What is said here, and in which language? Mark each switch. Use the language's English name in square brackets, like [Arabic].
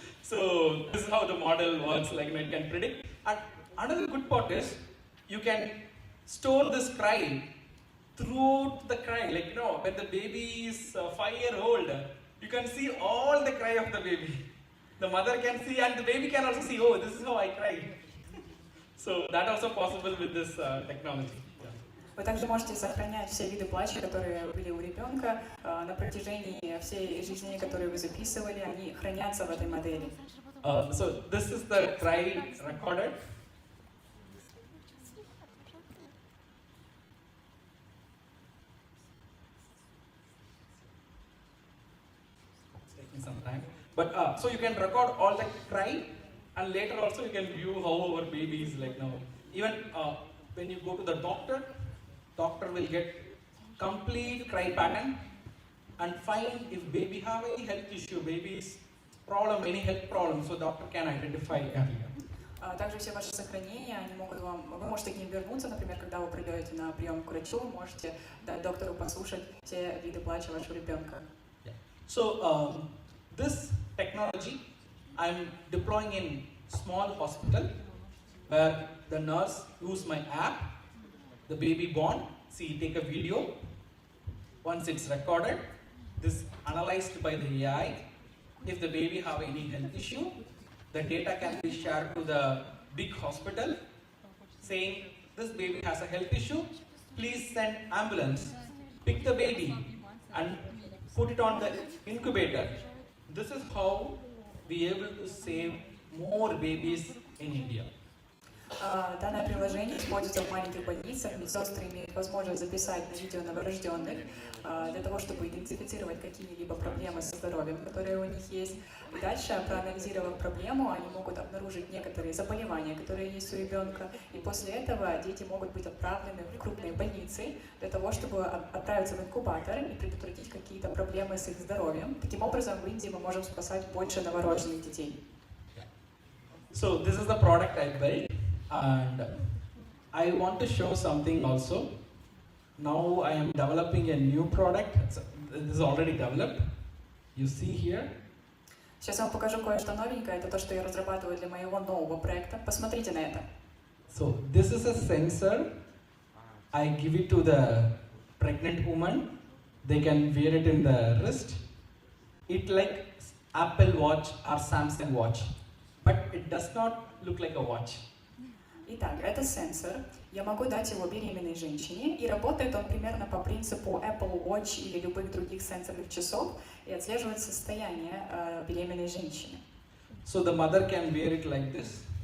[English] So this is how the model works, like it can predict. And another good part is you can store this cry throughout the cry. Like, when the baby is 5-year-old, you can see all the cry of the baby. The mother can see and the baby can also see, oh, this is how I cry. So that also possible with this technology. [Russian] Вы также можете сохранять все виды плача, которые были у ребенка на протяжении всей жизни, которые вы записывали, они хранятся в этой модели. [English] So this is the cry recorded. It's taking some time. But so you can record all the cry, and later also you can view how our baby is like now. Even when you go to the doctor will get complete cry pattern and find if baby have any health issue, baby's problem, any health problem, so doctor can identify earlier. [Russian] Также все ваши сохранения, они могут вы можете к ним вернуться, например, когда вы придете на прием к врачу, можете дать доктору послушать все виды плача вашего ребенка. [English] So this technology I'm deploying in small hospital where the nurse use my app, the baby born, take a video. Once it's recorded, this analyzed by the AI. If the baby have any health issue, the data can be shared to the big hospital saying this baby has a health issue, please send ambulance, pick the baby and put it on the incubator. This is how we are able to save more babies in India. [Russian] Данное приложение используется в маленьких больницах. Медсестры имеют возможность записать на видео новорожденных для того, чтобы идентифицировать какие-либо проблемы со здоровьем, которые у них есть. И дальше, проанализировав проблему, они могут обнаружить некоторые заболевания, которые есть у ребенка. И после этого дети могут быть отправлены в крупные больницы для того, чтобы отправиться в инкубатор и предотвратить какие-то проблемы с их здоровьем. Таким образом, в Индии мы можем спасать больше новорожденных детей. [English] So this is the product I built. And I want to show something also. Now I am developing a new product. This is already developed. You see here. [Russian] Сейчас я вам покажу кое-что новенькое. Это то, что я разрабатываю для моего нового проекта. Посмотрите на это. [English] So this is a sensor. I give it to the pregnant woman. They can wear it in the wrist. It like Apple Watch or Samsung Watch, but it does not look like a watch. [Russian] Итак, это сенсор. Я могу дать его беременной женщине, и работает он примерно по принципу Apple Watch или любых других сенсорных часов и отслеживает состояние беременной женщины. [English] So the mother can wear it like this.